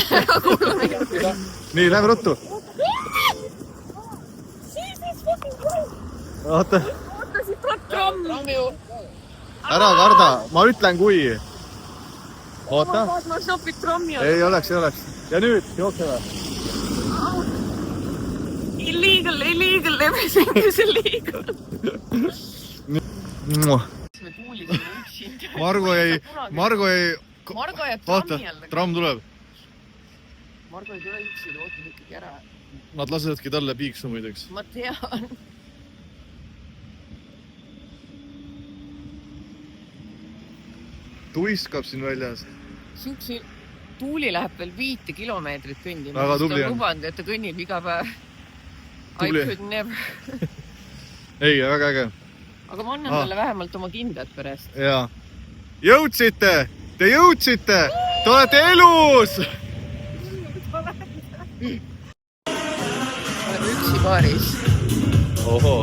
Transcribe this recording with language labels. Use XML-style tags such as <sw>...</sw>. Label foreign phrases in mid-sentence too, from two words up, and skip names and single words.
<et>Nii, lähme ruttu. Oota. Siit tuleb tramm ju. Ära karda, ma ütlen kui. Oota. Ma snopid trammi. Ei oleks. Ja nüüd, jookseme.</et> <en>Illegal, everything is illegal.</en> <et>Margo jäi... Margo jääb Vaata, trammi alla. tramm tuleb. Margo ei tule üksi, ta ootab ikkagi ära. Nad lasedki talle piiksu muideks. Ma tean. Tuiskab siin väljas. Siuksi Tuuli läheb veel 5 kilomeetrit kõndima. Väga tubli on. Ta lubanud, et ta kõnnib iga päev. Tubli.</et> <en>I could never.</en> <et>Ei, väga äge. Aga ma annan talle vähemalt oma kindad pärast. Jaa. Jõudsite! Te jõudsite! Te olete elus! Oleme üksi paaris. Ohoo.</et>